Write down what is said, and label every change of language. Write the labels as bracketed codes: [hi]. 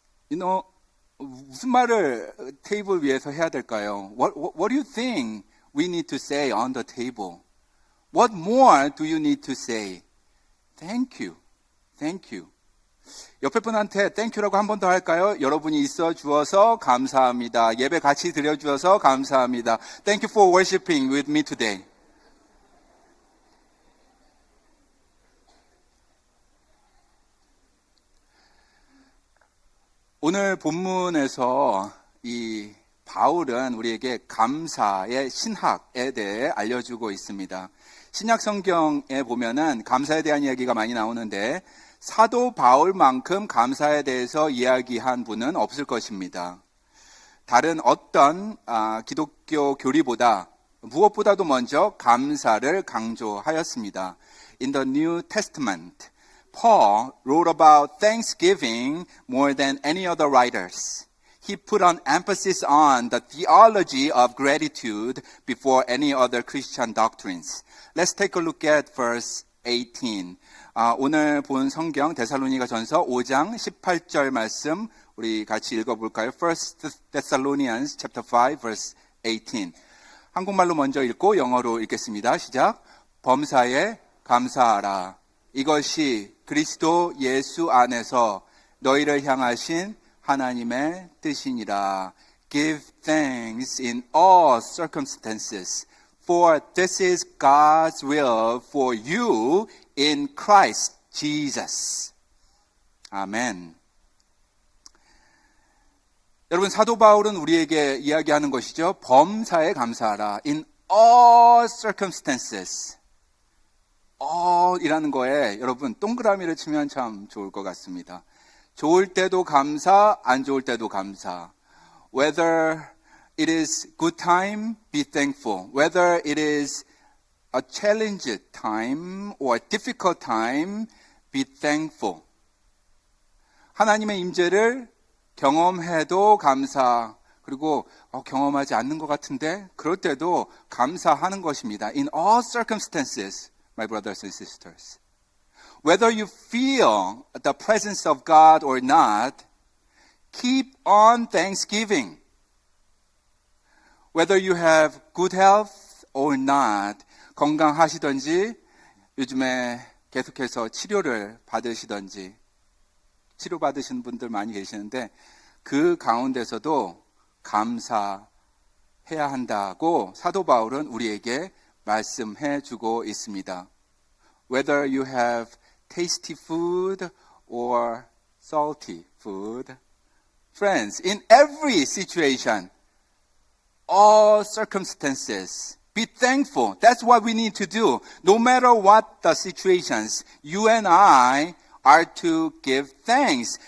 [en] You know, [ko] 무슨 말을 테이블 위에서 해야 될까요? [en] What do you think we need to say on the table? What more do you need to say? Thank you. Thank you. [ko] 옆에 분한테 땡큐라고 한 번 더 할까요? 여러분이 있어 주어서 감사합니다. 예배 같이 드려 주어서 감사합니다. [en] Thank you for worshiping with me today. [ko] 오늘 본문에서 이 바울은 우리에게 감사의 신학에 대해 알려주고 있습니다. 신약 성경에 보면은 감사에 대한 이야기가 많이 나오는데 사도 바울만큼 감사에 대해서 이야기한 분은 없을 것입니다. 다른 어떤 기독교 교리보다 무엇보다도 먼저 감사를 강조하였습니다. [en] In the New Testament, Paul wrote about thanksgiving more than any other writers. He put an emphasis on the theology of gratitude before any other Christian doctrines. Let's take a look at verse 18. [ko] 오늘 본 성경 데살로니가 전서 5장 18절 말씀 우리 같이 읽어볼까요? [en] First Thessalonians chapter 5 verse 18. [ko] 한국말로 먼저 읽고 영어로 읽겠습니다. 시작. 범사에 감사하라. 이것이 그리스도 예수 안에서 너희를 향하신 하나님의 뜻이니라. [en] Give thanks in all circumstances, for this is God's will for you in Christ Jesus. [ko] 아멘. 여러분, 사도 바울은 우리에게 이야기하는 것이죠. 범사에 감사하라. [en] In all circumstances. [ko] all이라는 거에 여러분 동그라미를 치면 참 좋을 것 같습니다. 좋을 때도 감사, 안 좋을 때도 감사. [en] Whether it is good time, be thankful. Whether it is a challenging time or a difficult time, be thankful. [ko] 하나님의 임재를 경험해도 감사, 그리고 경험하지 않는 것 같은데 그럴 때도 감사하는 것입니다. [en] In all circumstances, my brothers and sisters. Whether you feel the presence of God or not, keep on thanksgiving. Whether you have good health or not, 건강하시든지 요즘에 계속해서 치료를 받으시든지 치료받으시는 분들 많이 계시는데 그 가운데서도 감사해야 한다고 사도 바울은 우리에게 말씀해 주고 있습니다. Whether you have tasty food or salty food. Friends, in every situation, all circumstances, be thankful. That's what we need to do. No matter what the situations, you and I are to give thanks.